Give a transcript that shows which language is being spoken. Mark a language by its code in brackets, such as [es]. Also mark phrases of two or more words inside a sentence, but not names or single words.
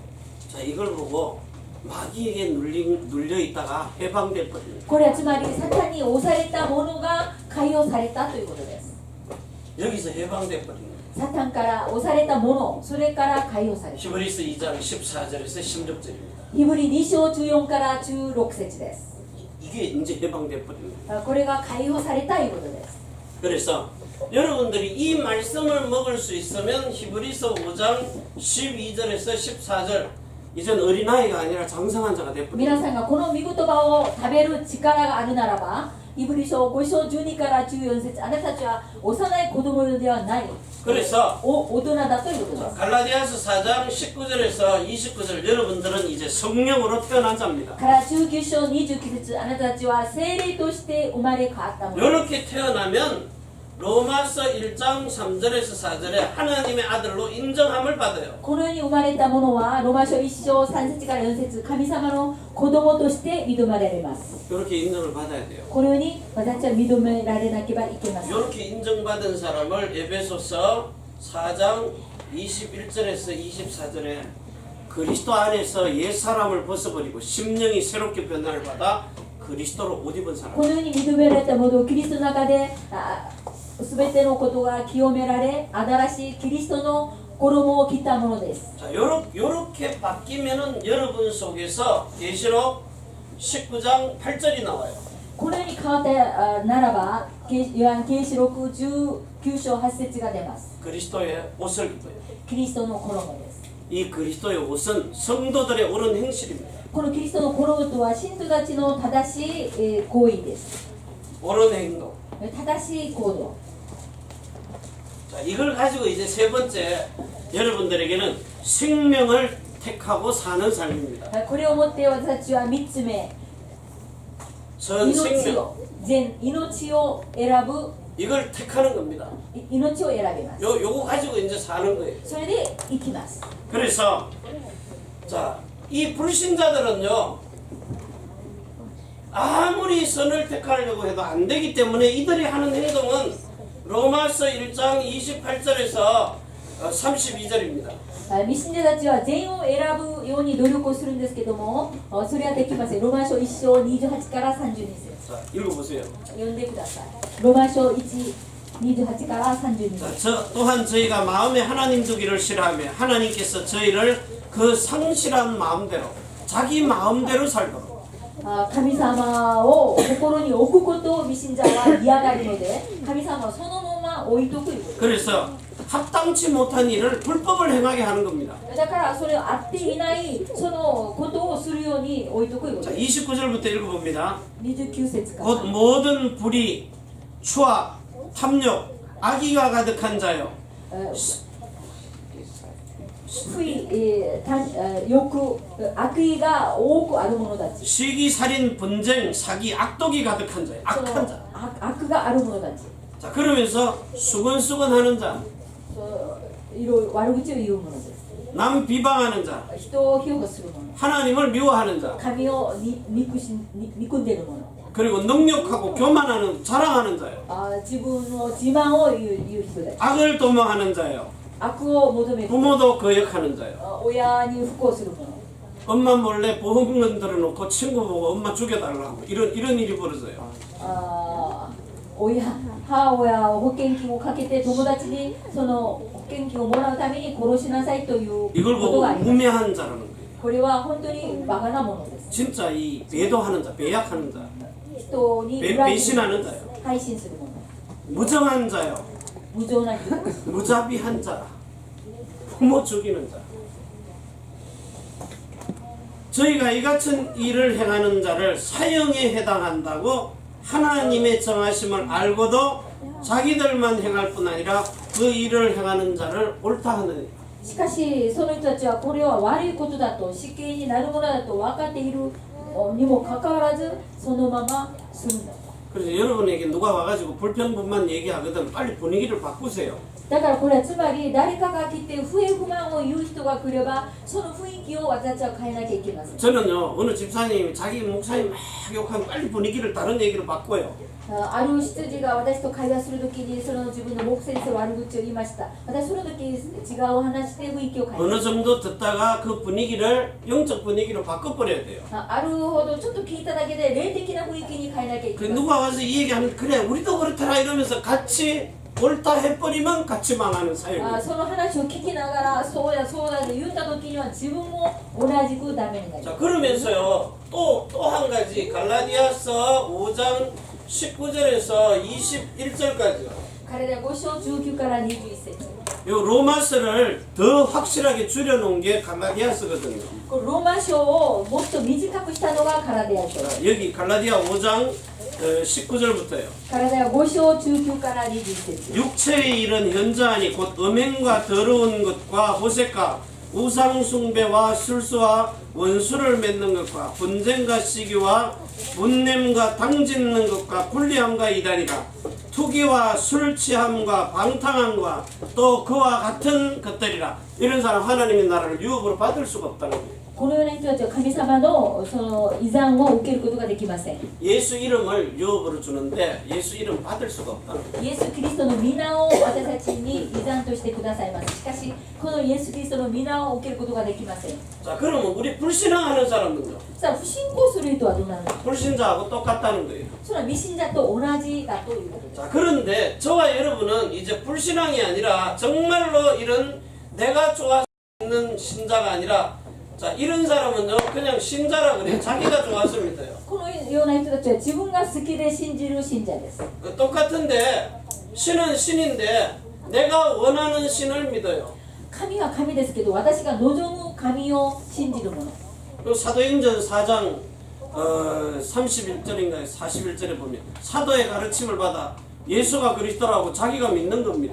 [ko] 자, 이걸 보고 마귀에게 눌려 있다가 해방될 겁니다. [ja] これはつまりサタンに押された者が解放されたということです [ko] 여기서 해방될 겁니다. [ja] サタンから押された者それから解放された [ko] 히브리서 2장 14절에서 16절입니다. [ja] ヒブリ2章14から16節です [ko] 이게 이제 해방될 겁니다. [ja] これが解放されたということです [ko] 그래서 여러분들이 이 말씀을 먹을 수 있으면 히브리서 5장 12절에서 14절 이젠 어린아이가 아니라 장성한 자가 될 뿐입니다. [ja] 皆さんがこの御言葉を食べる力があるならばヒブリ書5章12から14節あなたたちは幼い子供ではない [ko] 그래서 [ja] 大人だということです [ko] 갈라디아서 4장 19절에서 29절 여러분들은 이제 성령으로 태어난 자입니다. [ja] から19章29節あなたたちは聖霊として生まれ変わったもの [ko] 이렇게 태어나면 로마서 1장 3절에서 4절에 하나님의 아들로 인정함을 받아요. [ja] この世に生まれた者はローマ書1章3節から4節神様の子供として認められます [ko] 이렇게 인정을 받아야 돼요. [ja] このように私たちは認められなければいけません [ko] 이렇게 인정받은 사람을 에베소서 4장 21절에서 24절에 그리스도 안에서 옛 사람을 벗어버리고 심령이 새롭게 변화를 받아 그리스도로 옷 입은 사람. [ja] このように認められた者をキリストの中で全てのことが清められ新しいキリストの衣を着たものです [ko] 자, 요렇게 바뀌면은 여러분 속에서 계시록 19장 8절이 나와요. [ja] このように変わったならばヨハン啓示録19章8節が出ます [ko] 그리스도의 옷을 입어요. [ja] キリストの衣です [ko] 이 그리스도의 옷은 성도들의 옳은 행실입니다. [ja] このキリストの衣とは信徒たちの正しい行為です [ko] 옳은 행동. [ja] 正しい行動 [ko] 자, 이걸 가지고 이제 세 번째 여러분들에게는 생명을 택하고 사는 삶입니다. [ja] これをもって私たちは3つ目 [ko] 전 [ja] 命 [ko] 생명. [ja] を命を選ぶ [ko] 이걸 택하는 겁니다. [ja] 命を選びます [ko] 요거 가지고 이제 사는 거예요. [ja] それで生きます [ko] 그래서 자, 이 불신자들은요. 아무리 선을 택하려고 해도 안 되기 때문에 이들이 하는 행동은 로마서 1장 28절에서 32절입니다. [ja] 未信者たちは善を選ぶように努力をするんですけどもそれはできませんローマ書1章28から32節 [ko] 자, 읽어보세요. [ja] 読んでくださいローマ書1 28から [ko] 자, [ja] 32 [ko] 또한 저희가 마음에 하나님 두기를 싫어하며 하나님께서 저희를 그 상실한 마음대로 자기 마음대로 살도록 [ja] 神様を心に置くことを未信者は嫌がるので神様はそのまま置いとくということ [ko] 그래서 합당치 못한 일을 불법을 행하게 하는 겁니다. [ja] だからそれを合っていないそのことをするように置いとくということ [ko] 자, [ja] です [ko] 29절부터 읽어봅니다. [ja] 29 節か [ko] 곧 [ja] ら [ko] 모든 불의, 추악, 탐욕, 악의가 가득한 자요. [ja] 不意、欲、悪意が多くある者たち [ko] 시기, 살인, 분쟁, 사기, 악독이 가득한 자요. [ja] そ [ko] 악한 [ja] の [ko] 자. [ja] 悪がある者たち [ko] 자, 그러면서 수근수근하는 자, [ja] いろいろ悪口を言う者です [ko] 남 비방하는 자, [ja] 人を評価する者 [ko] 하나님을 미워하는 자, [ja] 神を憎んでいる者 [ko] 그리고 능욕하고 교만하는 자랑하는 자요. [ja] 自分の自慢を言う人たち [ko] 악을 도모하는 자요. [ja] 悪を求める [ko] 부모도 거역하는 자요. [ja] 親に不幸する者 [ko] 엄마 몰래 보험금 들어놓고 친구 보고 엄마 죽여달라고 이런 일이 벌어져요. [ja] 母親を保険金をかけて友達にその保険金をもらうために殺しなさいというこ [ko] 이걸 [ja] と [ko] 보고 [ja] があります [ko] 우매한 자라는 거예요. [ja] これは本当にバカなものです [ko] 진짜 이 배도하는 자, 배약하는 자, [ja] 人に裏切り [ko] 배신하는 자요. [ja] 配信する者 [ko] 무정한 자요. [ja] 無情な人です [ko] 무자비한 자, 부모 죽이는 자. 저희가 이 같은 일을 행하는 자를 사형에 해당한다고 하나님의 정하심을 알고도 자기들만 행할 뿐 아니라 그 일을 행하는 자를 옳다 하느니. [ja] しかしその人たちはこれは悪いことだと死刑になるものだと分かっているにもかかわらずそのままするんだ [ko] 그래서 여러분에게 누가 와가지고 불평불만 얘기하거든 빨리 분위기를 바꾸세요. [ja] だからこれはつまり誰かが来て不平不満を言う人が来ればその雰囲気を私たちは変えなきゃいけません [ko] 저는요 어느 집사님이 자기 목사님 막 욕하면 빨리 분위기를 다른 얘기로 바꿔요. [ja] ある羊が私と会話するときにその自分の牧先生悪口を言いました私その時違うお話で雰囲気を変え [ko] 어느 [ja] まし [ko] 정도 듣다가 그 분위기를 영적 분위기로 바꿔버려야 돼요. [ja] たあるほどちょっと聞いただけで霊的な雰囲気に変えなきゃい [ko] 그 [ja] けません [ko] 누가 와서 이 얘기하면 그래 우리도 그렇더라 이러면서 같이 옳다 해버리면 같이 망하는 사역이에요. [ja] その話を聞きながらそうやそうだと言った時には自分も同じくダメになり [ko] 자 [ja] ます [ko] 그러면서요 또 한 가지 갈라디아서 5장 19절에서 21절까지요. [ja] 彼ら5章19から21節 [ko] 요 로마서를 더 확실하게 줄여놓은 게 갈라디아서거든요. [ja] このローマ書をもっと短くしたのがカラデア書 [ko] 여기 갈라디아 5장 19절부터요. [ja] カラデア5章19から21節 [ko] 육체의 일은 현저하니 곧 음행과 더러운 것과 호색과 우상숭배와 술수와 원수를 맺는 것과 분쟁과 시기와 분냄과 당짓는 것과 불리함과 이단이라 투기와 술 취함과 방탕함과 또 그와 같은 것들이라. 이런 사람 하나님의 나라를 유업으로 받을 수가 없다는 거예요. [ja] このような人たちは神様のその遺産を受けることができません [ko] 예수 이름을 유업으로 주는데 예수 이름 받을 수가 없다는 거예요. [ja] イエス・キリストの皆を私たちに遺産としてくださいますしかしこのイエス・キリストの皆を受けることができません [ko] 자 그러면 우리 불신앙하는 사람은요. [ja] さあ不信仰する人はどうなるのか [ko] 불신자하고 똑같다는 거예요. [ja] それは未信者と同じだということです [ko] 자 그런데 저와 여러분은 이제 불신앙이 아니라 정말로 이런 내가 좋아서 있는 신자가 아니라 자 이런 사람은요 그냥 신자라 그래요. 자기가 좋아서 믿어요. [ja] このような人たちは自分が好きで信じる信者です [ko] 똑같은데 신은 신인데 내가 원하는 신을 믿어요. [ja] 神は神ですけど私が望む神を信じるもの [ko] 또 사도행전 4장 31절인가 41절에 보면 사도의 가르침을 받아 예수가 그리스도라고 자기가 믿는 겁니다.